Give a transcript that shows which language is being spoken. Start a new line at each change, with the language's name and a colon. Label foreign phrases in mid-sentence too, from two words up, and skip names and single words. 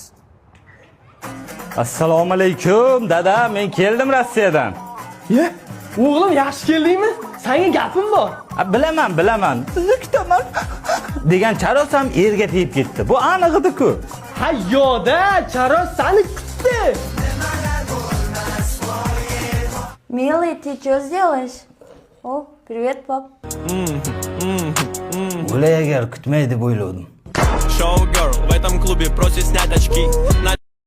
Uzbek: Assalomu alaykum, dada. Men keldim Rossiyadan. Ye, o'g'lim yaxshi keldingmi? Senga gapim bor. Bilaman. Sizni kutaman. Degan charos ham yerga tegib ketdi. Bu aniq edi-ku. Ha, yo'da, Charos seni kutdi.
Russian: Милый, ты что сделаешь? О, привет, пап.
Uzbek: O'lay agar kutmaydi deb o'yladim.
Russian: Showgirl в этом клубе просит снять очки.